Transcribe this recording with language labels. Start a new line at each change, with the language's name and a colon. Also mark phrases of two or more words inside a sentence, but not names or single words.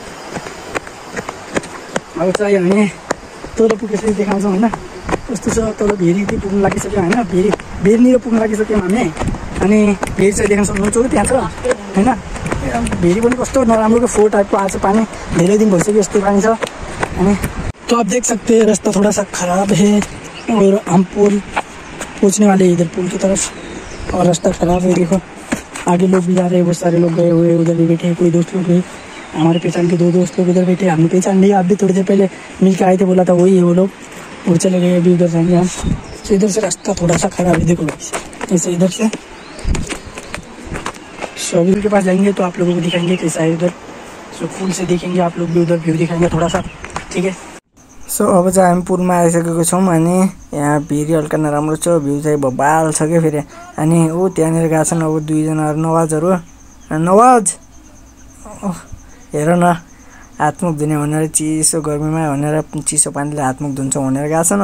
Nepali: अब चाहिँ हामी तल पुगेपछि देखाउँछौँ होइन कस्तो छ। तल भेरी पुग्नु लागिसक्यो होइन, भेरीनिर पुग्नु लागिसक्यौँ हामी। अनि भेरी चाहिँ देखाउन सक्नुहुन्छ त्यहाँ छ होइन। भेरी पनि कस्तो नराम्रो फोहोर टाइपको आएको छ, पानी धेरै दिन भइसक्यो यस्तै पानी छ।
Hindi: अनि तो आप देख सकते हैं रास्ता थोड़ा सा ख़राब है और हम पुल पहुँचने वाले इधर पुल की तरफ, और रास्ता ख़राब है देखो। आगे लोग भी जा रहे हैं, बहुत सारे लोग गए हुए उधर भी बैठे, कोई दोस्त लोग गए, हमारे पहचान के 2 दोस्त लोग उधर बैठे, हमने पहचान लिया, आप भी थोड़ी देर पहले मिल के आए थे, बोला था वही है वो लोग, और चले गए, अभी उधर जाएंगे हम। तो इधर से रास्ता थोड़ा सा खराब है, देखो ऐसे इधर से शॉपिंग के पास जाएंगे तो आप लोगों को दिखाएंगे कैसा है उधर। सो फुल से देखेंगे, आप लोग भी उधर भ्यू दिखाएंगे थोड़ा सा, ठीक है।
Nepali: सो अब चाहिँ हामी पुलमा आइसकेको छौँ अनि यहाँ भिरी हल्का नराम्रो छ, भ्यू चाहिँ बबाल छ क्या फेरि। अनि ऊ त्यहाँनिर गएको छन् अब 2 जनाहरू, नवाजहरू। नवाज हेर न, हातमुख धुने भनेर चिसो गर्मीमा भनेर चिसो पानीले हातमुख धुन्छ भनेर गएको छन्।